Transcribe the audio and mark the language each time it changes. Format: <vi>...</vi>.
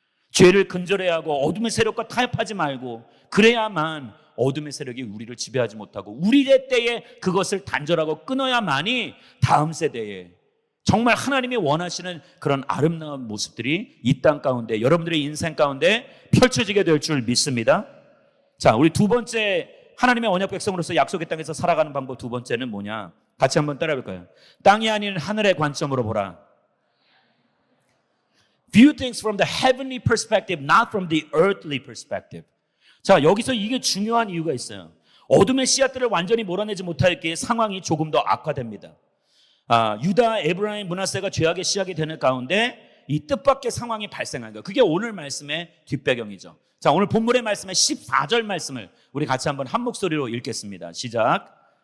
<ko>죄를 근절해야 하고 어둠의 세력과 타협하지 말고, 그래야만 어둠의 세력이 우리를 지배하지 못하고 우리의 때에 그것을 단절하고 끊어야만이 다음 세대에 정말 하나님이 원하시는 그런 아름다운 모습들이 이 땅 가운데, 여러분들의 인생 가운데 펼쳐지게 될 줄 믿습니다. 자, 우리 두 번째 하나님의 언약 백성으로서 약속의 땅에서 살아가는 방법, 두 번째는 뭐냐? 같이 한번 따라해볼까요? 땅이 아닌 하늘의 관점으로 보라.</ko> <en>View things from the heavenly perspective, not from the earthly perspective.</en> <ko>자, 여기서 이게 중요한 이유가 있어요. 어둠의 씨앗들을 완전히 몰아내지 못할게 상황이 조금 더 악화됩니다. 유다, 에브라임, 므낫세가 죄악의 시작이 되는 가운데 이 뜻밖의 상황이 발생한 거예요. 그게 오늘 말씀의 뒷배경이죠. 자, 오늘 본문의 말씀의 14절 말씀을 우리 같이 한번 한 목소리로 읽겠습니다. 시작.</ko>